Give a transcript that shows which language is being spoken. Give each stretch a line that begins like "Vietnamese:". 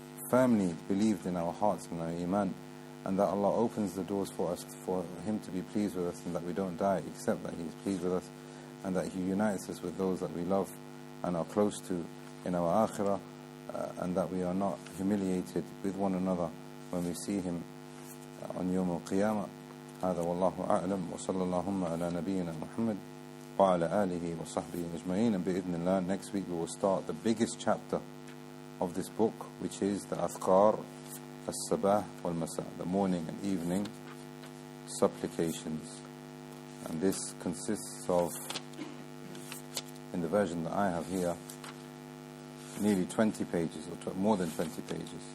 English: firmly believed in our hearts and our iman, and that Allah opens the doors for us, for Him to be pleased with us, and that we don't die except that He is pleased with us, and that He unites us with those that we love and are close to in our akhirah, and that we are not humiliated with one another when we see Him on Yawm al-Qiyamah.
Arabic: هذا والله أعلم وصلى اللهم على نبينا محمد وعلى آله وصحبه أجمعين.
English: And
Arabic: بإذن
English: next week we will start the biggest chapter of this book, which is the Adhkar al-Sabah wal-Masa, the morning and evening supplications. And this consists of, in the version that I have here, nearly 20 pages, or more than 20 pages.